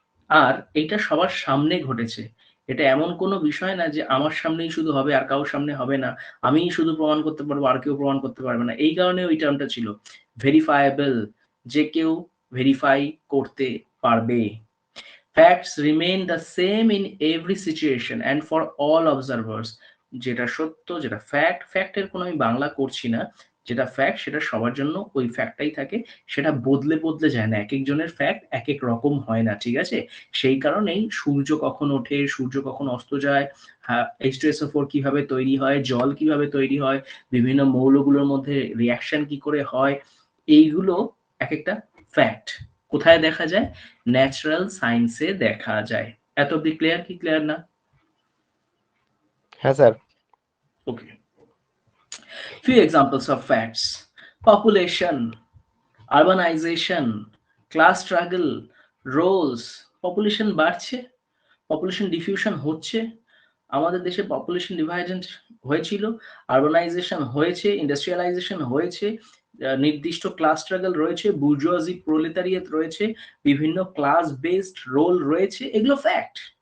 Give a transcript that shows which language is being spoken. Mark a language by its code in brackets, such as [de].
[bn] আর এইটা সবার সামনে ঘটেছে। এটা এমন কোনো বিষয় না যে আমার সামনেই শুধু হবে আর কারোর সামনে হবে না, আমিই শুধু প্রমাণ করতে পারবো আর কেউ প্রমাণ করতে পারবে না। এই কারণে ওই টার্মটা ছিল ভেরিফায়েবল, যে কেউ ভেরিফাই করতে পারবে। [en] Facts remain the same in every situation and for all observers। [bn] যেটা সত্য, যেটা ফ্যাক্ট, ফ্যাক্টের কোনো আমি বাংলা করছি না, যেটা ফ্যাক্ট সেটা সবার জন্য ওই ফ্যাক্টটাই থাকে, সেটা বদলে বদলে যায় না, এক একজনের ফ্যাক্ট এক এক রকম হয় না, ঠিক আছে। সেই কারণেই সূর্য কখন ওঠে, সূর্য কখন অস্ত যায়, H2SO4 কিভাবে তৈরি হয়, জল কিভাবে তৈরি হয়, বিভিন্ন মৌলগুলোর মধ্যে রিয়াকশন কি করে হয়, এইগুলো এক একটা ফ্যাক্ট। কোথায় দেখা যায়? ন্যাচারাল সায়েন্সে দেখা যায়। এত অব্দি ক্লিয়ার কি ক্লিয়ার না? হ্যাঁ sir. [en] Okay, few examples of facts: population, urbanization, class struggle, roles। [bn] Population বাড়ছে, পপুলেশন ডিফিউশন হচ্ছে, আমাদের দেশে পপুলেশন ডিভাইডেন্ট হয়েছিল, আরবানাইজেশন হয়েছে, ইন্ডাস্ট্রিয়ালাইজেশন হয়েছে, নির্দিষ্ট ক্লাস স্ট্রাগল রয়েছে, বুর্জুয়াজি প্রোলেতারিয়েট রয়েছে, বিভিন্ন ক্লাস বেসড রোল রয়েছে, এগুলো ফ্যাক্ট।